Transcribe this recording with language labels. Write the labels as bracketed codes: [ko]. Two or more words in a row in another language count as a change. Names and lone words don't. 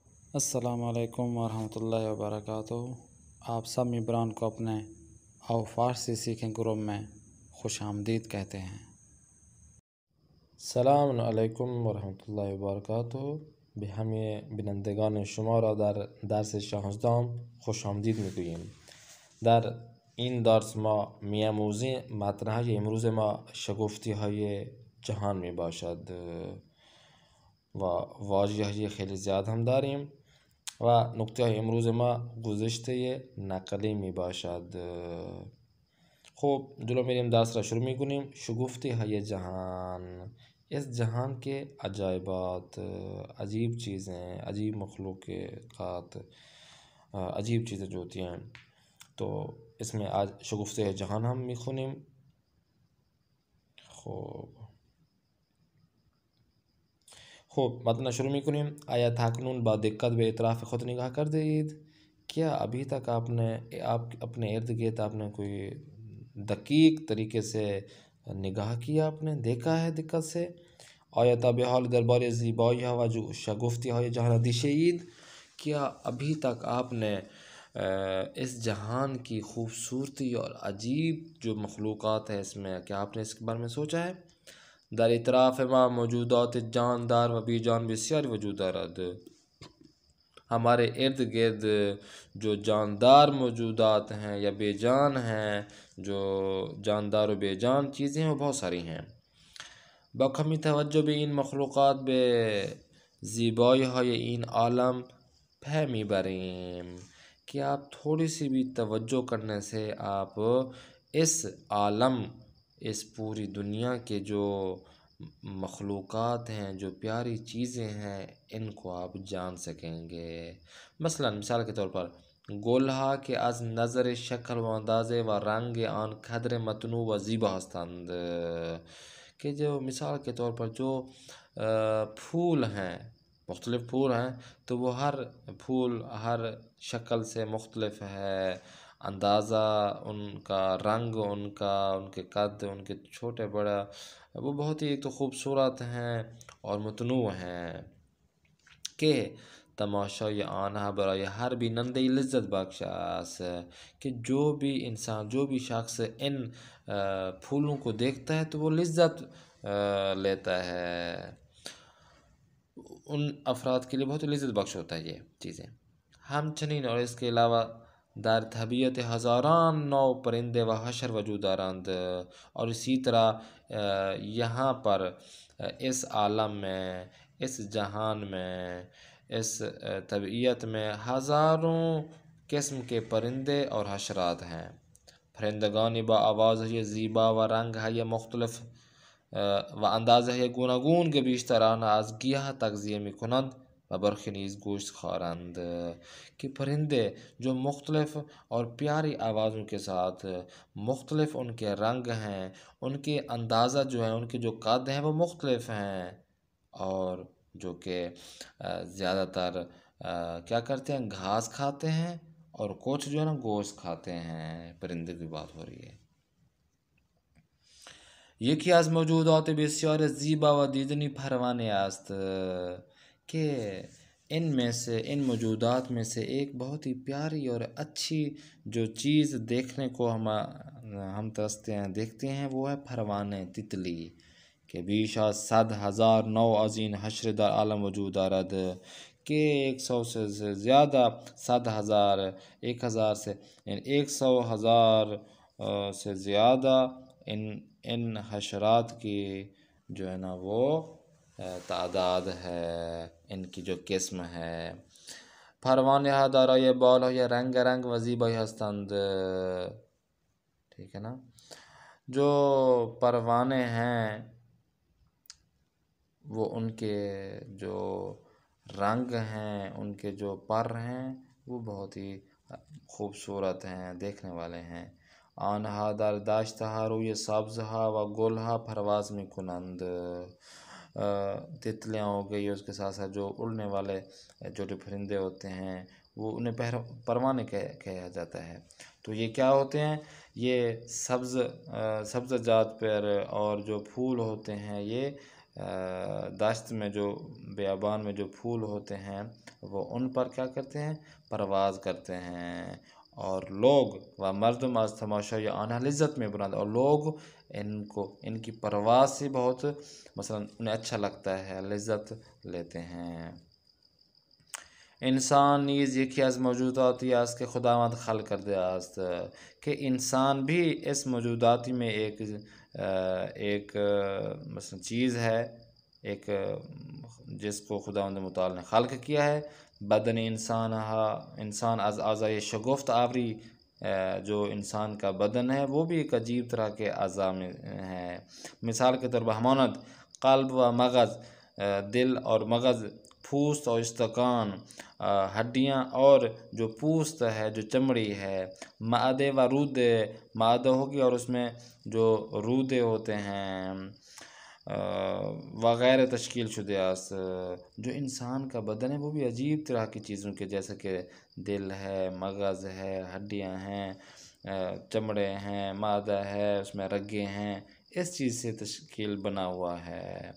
[ar] السلام علیکم ورحمۃ اللہ وبرکاتہ۔ [ur] آپ سب ممبران کو اپنے آو فارسی سیکھیں گروپ میں خوش آمدید کہتے ہیں۔ [ar] السلام علیکم ورحمۃ اللہ وبرکاتہ. [fa] به همه بینندگان شما را در درس 16 خوش آمدید میگوییم. در این درس ما می‌آموزیم مطرح امروز ما شگفتی های جهان می باشد و واژه خیلی زیاد هم داریم و نکته های امروز ما گذشته نقلی می باشد. خب جلو میریم، درس را شروع میکنیم. شگفتی های جهان، [ur] اس جہان کے عجائبات، عجیب چیزیں، عجیب مخلوقات، عجیب چیزیں جو ہوتی ہیں، تو اس میں آج [fa] شگفتی جهان هم میخونیم. خب متن شروع میکنیم. آیا تاکنون با دقت به اطراف خود نگاه کرده اید؟ [ur] کیا ابھی تک آپ اپنے ارد گرد آپ نے کوئی دقیق طریقے سے نگاہ کیا، آپ نے دیکھا ہے دقت سے؟ [fa] آیا تا به حال درباره زیبایی ها و شگفتی های جهان اندیشه اید؟ [ur] کیا ابھی تک آپ نے اس جہان کی خوبصورتی اور عجیب جو مخلوقات ہیں اس میں، کیا آپ نے اس کے بارے میں سوچا ہے؟ [fa] در اطراف ما موجودات جاندار و بی جان بسیاری وجود دارد. [ur] ہمارے ارد گرد جو جاندار موجودات ہیں یا بے جان ہیں، جو جاندار و بے جان چیزیں ہیں وہ بہت ساری ہیں. [fa] با کمی توجه به این مخلوقات به زیبایی های این عالم پی میبریم. [ur] کہ آپ تھوڑی سی بھی توجہ کرنے سے آپ اس عالم، اس پوری دنیا کے جو مخلوقات ہیں، جو پیاری چیزیں ہیں، ان کو آپ جان سکیں گے. مثال کے طور پر [fa] گلها که از نظر شکل و اندازه و رنگ آن قدر متنوع و زیبا هستند. [ur] کہ جو مثال کے طور پر جو پھول ہیں، مختلف پھول ہیں، تو وہ ہر پھول ہر شکل سے مختلف ہے، اندازہ ان کا، رنگ ان کا، ان کے قد، ان کے چھوٹے بڑا، وہ بہت ہی ایک تو خوبصورت ہیں اور متنوع ہیں. [fa] کہ تماشای آنها برای ہر بیننده لذت بخش است. [ur] کہ جو بھی انسان، جو بھی شخص ان پھولوں کو دیکھتا ہے تو وہ لذت لیتا ہے. ان افراد کے لیے بہت لذت بخش ہوتا ہے یہ چیزیں. [fa] همچنین [ur] اور اس کے علاوہ [fa] در طبیعت ہزاران نو پرندے و حشر وجود دارند. [ur] اور اسی طرح یہاں پر اس عالم میں، اس جہان میں، اس طبیعت میں ہزاروں قسم کے پرندے اور حشرات ہیں. [fa] پرندگانی با آوازهای زیبا و رنگهای مختلف و اندازهای گوناگون که بیشتر آنها از گیاه تغذیه میکنند و برخی نیز گوشت خوارند. [ur] کہ پرندے جو مختلف اور پیاری آوازوں کے ساتھ، مختلف ان کے رنگ ہیں، ان کے اندازہ جو ہیں، ان کے جو قد ہیں وہ مختلف ہیں، اور جو کہ زیادہ تر کیا کرتے ہیں، گھاس کھاتے ہیں، اور کچھ جو ہے نا گوشت کھاتے ہیں. پرندے کی بات ہو رہی ہے. [fa] یکی از موجودات بسیار زیبا و دیدنی پروانه است. [ur] کہ ان میں سے، ان موجودات میں سے ایک بہت ہی پیاری اور اچھی جو چیز دیکھنے کو ہم ترستے ہیں، دیکھتے ہیں، وہ ہے پروانه، تتلی. [fa] کہ بیش از 100,000 نو از این حشر در عالم وجود دارد. [ur] کہ 100 سے زیادہ، 100,000، 1,000 سے، یعنی 100,000 سے زیادہ ان حشرات کی جو ہے نا وہ تعداد ہے، ان کی جو قسم ہے. [fa] پروانه ها دارای بالهای رنگ رنگ و زیبایی هستند. [ur] ٹھیک ہے نا. جو پروانے ہیں وہ ان کے جو رنگ ہیں، ان کے جو پر ہیں، وہ بہت ہی خوبصورت ہیں، دیکھنے والے ہیں. [fa] آنها در دشتها روی سبزها و گلها پرواز میکنند. [ur] تتلیاں ہو گئی، اس کے ساتھ ساتھ جو اڑنے والے چھوٹے پرندے ہوتے ہیں وہ انہیں پروانے کہا جاتا ہے. تو یہ کیا ہوتے ہیں؟ یہ سبز جات پر اور جو پھول ہوتے ہیں یہ دشت میں جو بیابان میں جو پھول ہوتے ہیں وہ ان پر کیا کرتے ہیں؟ پرواز کرتے ہیں، اور لوگ [fa] و مردم از تماشای آنها لذت میں برند، [ur] اور لوگ ان کی پرواز سے بہت مثلا انہیں اچھا لگتا ہے، لذت لیتے ہیں۔ [fa] انسان نیز یکی از موجوداتی است که خداوند خلق کرده است، [ur] کہ انسان بھی اس موجوداتی میں ایک مثلا چیز ہے، ایک جس کو خداوند متعال نے خلق کیا ہے۔ [fa] بدن انسان از اعضائے شگفت آوری، [ur] جو انسان کا بدن ہے وہ بھی ایک عجیب طرح کے اعضاء میں ہے۔ مثال کے طور پر [fa] ہمانند قلب و مغز، [ur] دل اور مغز، پوست اور استکان، ہڈیاں اور جو پوست ہے، جو چمڑی ہے، [fa] معدے و رودے، [ur] معدہ ہوگی اور اس میں جو رودے ہوتے ہیں وغیرہ [fa] تشکیل شدہ است۔ [ur] جو انسان کا بدن ہے وہ بھی عجیب طرح کی چیزوں کے، جیسے کہ دل ہے، مغز ہے، ہڈیاں ہیں، چمڑے ہیں، معدہ ہے، اس میں رگیں ہیں، اس چیز سے تشکیل بنا ہوا ہے۔